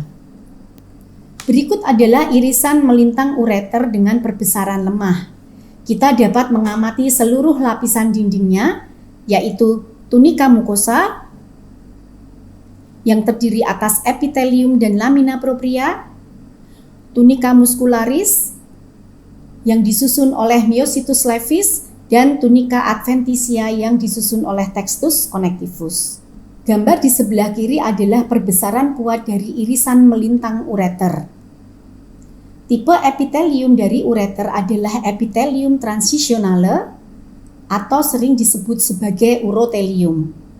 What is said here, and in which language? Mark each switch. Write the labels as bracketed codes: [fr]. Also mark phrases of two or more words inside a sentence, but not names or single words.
[id] Berikut adalah irisan melintang ureter dengan perbesaran lemah. Kita dapat mengamati seluruh lapisan dindingnya, yaitu [la] tunica mucosa [id] yang terdiri atas epitelium dan [la] lamina propria, tunica muscularis [id] yang disusun oleh [la] myositus levis, [id] dan [la] tunica adventitia [id] yang disusun oleh [la] textus connectivus. [id] Gambar di sebelah kiri adalah perbesaran kuat dari irisan melintang ureter. Tipe epitelium dari ureter adalah [la] epitelium transitionale [id] atau sering disebut sebagai urotelium.